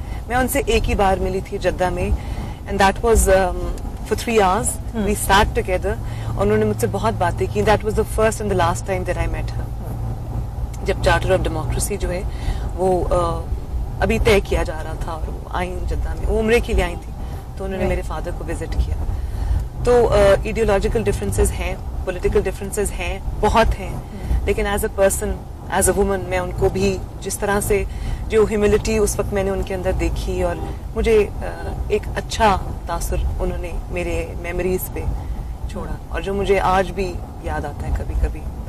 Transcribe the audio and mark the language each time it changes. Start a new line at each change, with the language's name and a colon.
Urdu: میں ان سے ایک ہی بار ملی تھی جدہ میں,
English: And that was for 3 hours. We sat together.
Urdu: انہوں نے مجھ سے بہت باتیں کی.
English: That was the first and the last time that I met her.
Urdu: جب چارٹر آف ڈیموکریسی جو ہے وہ ابھی طے کیا جا رہا تھا, اور وہ آئیں جدہ میں, وہ عمرے کے لیے آئی تھی, تو انہوں نے میرے فادر کو وزٹ کیا. تو ایڈیولوجیکل ڈفرینسز ہیں, پولیٹیکل ڈفرینسز ہیں, بہت ہیں, لیکن
English: as a person, as a woman,
Urdu: میں ان کو بھی جس طرح سے جو ہیوملٹی اس وقت میں نے ان کے اندر دیکھی, اور مجھے ایک اچھا تاثر انہوں نے میرے میموریز پہ چھوڑا, اور جو مجھے آج بھی یاد آتا ہے کبھی کبھی.